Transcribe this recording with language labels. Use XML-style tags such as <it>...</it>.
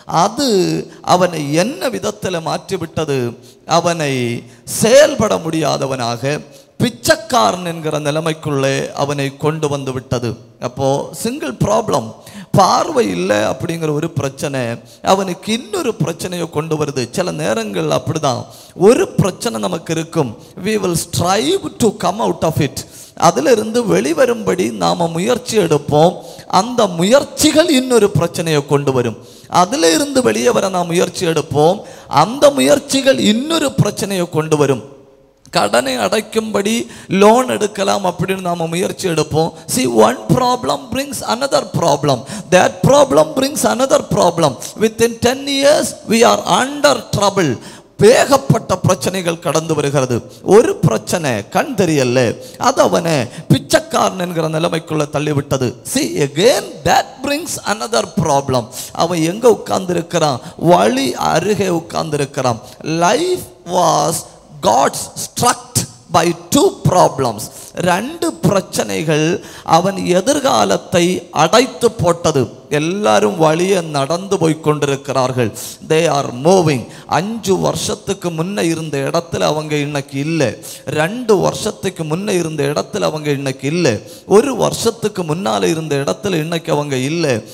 <ta>அது அவனை என்ன விதத்தில் மாற்றிவிட்டது? அவனை செயல்பட முடியாதவனாக, பிச்சைக்காரன் என்கிற நிலைமைக்குள்ளே அவனை கொண்டு வந்து விட்டது. அப்போ சிங்கிள் ப்ராப்ளம், பார்வை இல்லை அப்படிங்கிற ஒரு பிரச்சனை அவனுக்கு இன்னொரு பிரச்சனையை கொண்டு வருது. சில நேரங்கள் அப்படிதான். ஒரு பிரச்சனை நமக்கு இருக்கும்,</ta> <en>we will strive to come out of it.</en> <ta>அதிலிருந்து வெளிவரும்படி நாம முயற்சி எடுப்போம். அந்த முயற்சிகள் இன்னொரு பிரச்சனையை கொண்டு வரும். அதில் இருந்து வெளியே வர நாம் முயற்சி எடுப்போம். அந்த முயற்சிகள் இன்னொரு பிரச்சனையை கொண்டு வரும். கடனை அடைக்கும்படி லோன் எடுக்கலாம் அப்படின்னு நாம முயற்சி எடுப்போம்.</ta> <en>See, one problem brings another problem. That problem brings another problem. Within 10 years we are under trouble.</en> <ta>ஏகப்பட்ட பிரச்சனைகள் கடந்து வருகிறது. ஒரு பிரச்சனை கண் தெரியல, அது அவனை பிச்சைக்காரன் என்கிற நிலைமைக்குள்ள தள்ளிவிட்டது.</ta> <en>See again that brings another problem.</en> <ta>அவன் எங்க உட்கார்ந்து இருக்கிறான்? வழி அருகே உட்கார்ந்து இருக்கிறான்.</ta> <en>Life was God's struck by two problems.</en> <ta>ரெண்டு பிரச்சனைகள் அவன் எதிர்காலத்தை அடைத்து போட்டது. எல்லாரும் வழியே நடந்து போய் கொண்டிருக்கிறார்கள்.</ta> <en>They are moving.</en> <ta>5 வருஷத்துக்கு முன்ன இருந்த இடத்துல அவங்க இன்னைக்கு இல்லை. 2 வருஷத்துக்கு முன்ன இருந்த இடத்துல அவங்க இன்னைக்கு இல்லை. 1 வருஷத்துக்கு முன்னால இருந்த இடத்துல இன்னைக்கு அவங்க இல்லை.</ta>